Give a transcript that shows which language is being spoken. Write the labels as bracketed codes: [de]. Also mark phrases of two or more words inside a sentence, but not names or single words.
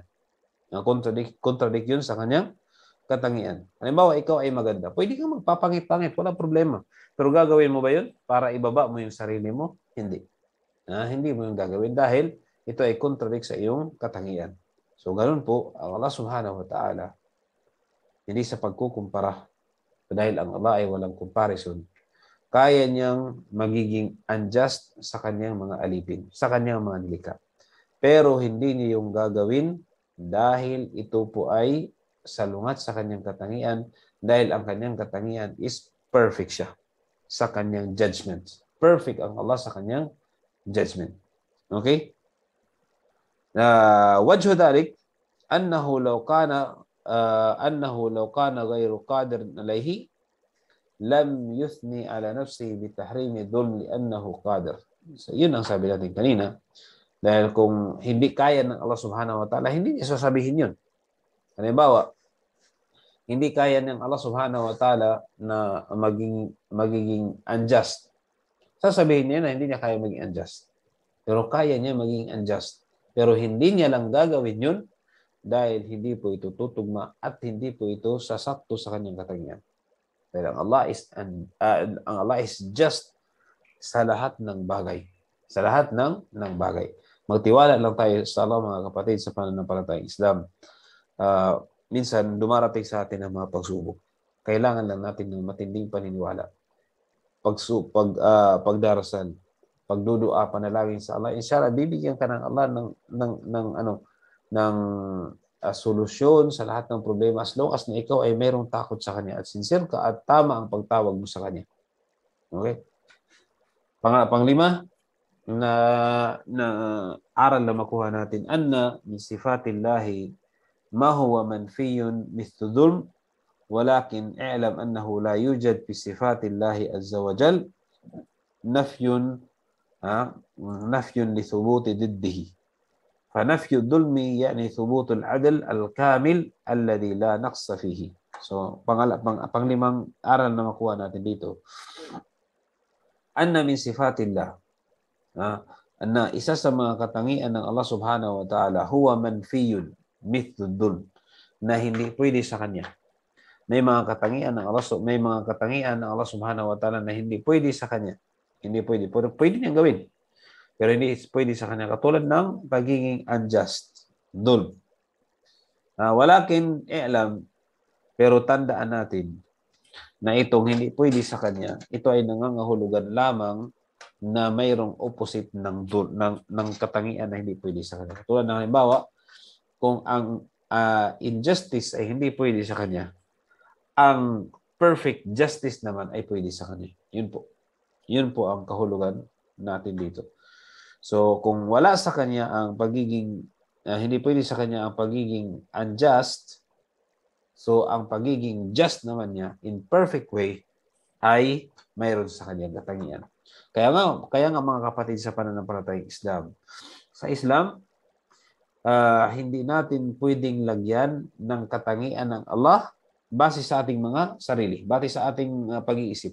[tl] Contradict yun sa kanyang katangian. Halimbawa, ikaw ay maganda. Pwede kang magpapangit-pangit. Walang problema. Pero gagawin mo ba yun para ibaba mo yung sarili mo? Hindi. Hindi mo yung gagawin dahil ito ay contradict sa iyong katangian. So, ganun po, ang Allah [ar] سبحانه وتعالى, [tl] hindi sa pagkukumpara dahil ang Allah ay walang comparison, kaya niyang magiging unjust sa kanyang mga alipin, sa kanyang mga nilikha. Pero hindi niya yung gagawin dahil ito po ay salungat sa kanyang katangian dahil ang kanyang katangian [en] is perfect [tl] siya sa kanyang judgment. Perfect ang Allah sa kanyang judgment. Okay? [ar] وجه ذلك أنه لو كان غير قادر عليه لم يثن على نفسه بتحريم الظلم لأنه قادر. [tl] So, yun ang sabi natin kanina. Dahil kung hindi kaya ng Allah [ar] سبحانه وتعالى, [tl] hindi niya sasabihin yun. Halimbawa, hindi kaya ng Allah [ar] سبحانه وتعالى [tl] na magiging unjust. Sasabihin niya na hindi niya kaya maging unjust. Pero kaya niya maging unjust. Pero hindi niya lang gagawin yun dahil hindi po ito tutugma at hindi po ito sasakto sa kanyang katangian. Dahil ang Allah [en] is just [tl] sa lahat ng bagay. Sa lahat ng bagay. Magtiwala lang tayo sa Allah, mga kapatid, sa pananampalatayang Islam. Minsan, dumarating sa atin ang mga pagsubok. Kailangan lang natin ng matinding paniniwala. Pagdarasal, pagdudua, panalangin sa Allah. Inshallah, bibigyan ka ng Allah ng solusyon sa lahat ng problema [en] as long as [tl] na ikaw ay mayroong takot sa Kanya at sincere ka at tama ang pagtawag mo sa Kanya. Okay? Panglima, na aral na makuha natin, [ar] أن من صفات الله ما هو منفي مثل الظلم ولكن اعلم أنه لا يوجد في صفات الله عز وجل نفي لثبوت ضده فنفي الظلم يعني ثبوت العدل الكامل الذي لا نقص فيه. [tl] So panglimang aral na makuha natin dito, [ar] أن من صفات الله, [tl] na isa sa mga katangian ng Allah [ar] سبحانه وتعالى, هو منفي مثل, [tl] na hindi pwede sa kanya. May mga katangian ng Allah [ar] سبحانه وتعالى [tl] na hindi pwede sa kanya. Hindi pwede. Pero pwede niyang gawin. Pero hindi pwede sa kanya. Katulad ng pagiging unjust. Dhulm. [ar] ولكن اعلم, [tl] pero tandaan natin na itong hindi pwede sa kanya, ito ay nangangahulugan lamang na mayroong opposite ng katangian na hindi pwede sa kanya. Tulad ng halimbawa, kung ang injustice ay hindi pwede sa kanya, ang [en] perfect justice [tl] naman ay pwede sa kanya. Yun po. Yun po ang kahulugan natin dito. So, kung wala sa kanya ang pagiging, hindi pwede sa kanya ang pagiging unjust, so ang pagiging just naman niya [en] in perfect way [tl] ay mayroon sa kanya katangian. Kaya nga mga kapatid sa pananampalatayang Islam, sa Islam, hindi natin pwedeng lagyan ng katangian ng Allah base sa ating mga sarili, base sa ating pag-iisip.